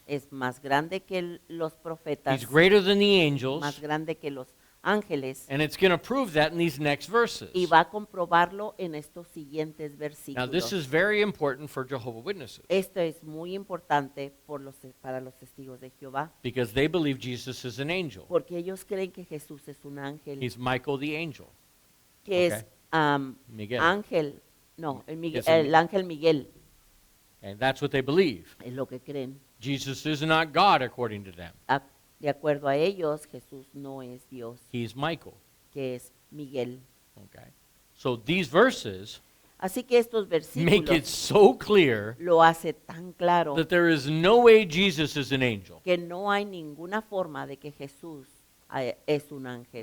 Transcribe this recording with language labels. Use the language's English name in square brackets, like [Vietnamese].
[Spanish] Es más grande que los profetas, [English] He's greater than the [Spanish] más [English] angels. [Spanish] grande que los ángeles. [English] And it's going to prove that in these next verses. [Spanish] Y va a comprobarlo en estos siguientes [English] Now [Spanish] versículos. [English] this is very important for Jehovah's Witnesses [Spanish] Esto es muy importante para los testigos de Jehová, [English] because they believe Jesus is an angel. [Spanish] porque ellos creen que Jesús es un ángel, [English] He's Michael the angel. [Spanish] que [English] okay. [Spanish] es Miguel. ángel, no, Es el- el ángel Miguel, [English] And that's what they believe. [Spanish] es lo que creen. [English] Jesus is not God according to them. [Spanish] De acuerdo a ellos, Jesús no es Dios, [English] He's Michael. [Spanish] que es Miguel. [English] Okay. So these verses [Spanish] Así que estos [English] make it [Spanish] versículos [English] so clear [Spanish] lo hace tan claro [English] that there is no way Jesus is an angel. [Spanish] que no hay ninguna forma de que Jesús es un ángel.